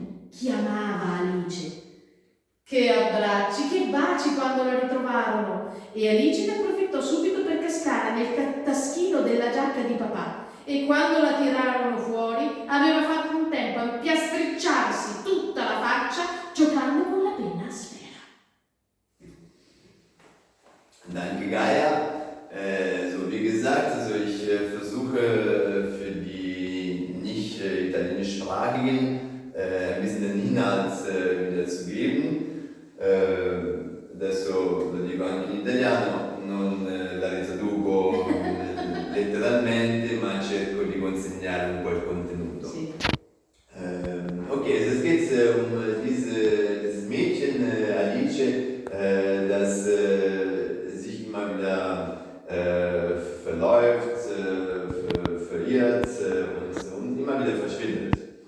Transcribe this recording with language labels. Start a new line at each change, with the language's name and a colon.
Italian: Chiamava Alice. Che abbracci, che baci quando la ritrovarono. E Alice ne approfittò subito per cascare nel taschino della giacca di papà. E quando la tirarono fuori aveva fatto un tempo a piastricciarsi tutta la faccia giocando con la penna a sfera.
German: Danke, Gaia. So wie gesagt, also ich versuche für die nicht italienischsprachigen ein bisschen den Inhalt wiederzugeben.
Italian: Adesso lo dico anche in italiano, non la ritraduco letteralmente, ma cerco di consegnare un po' il contenuto. Sì.
German: Okay, also es geht dieses Mädchen, Alice, das sich immer wieder verläuft, verliert und immer wieder verschwindet.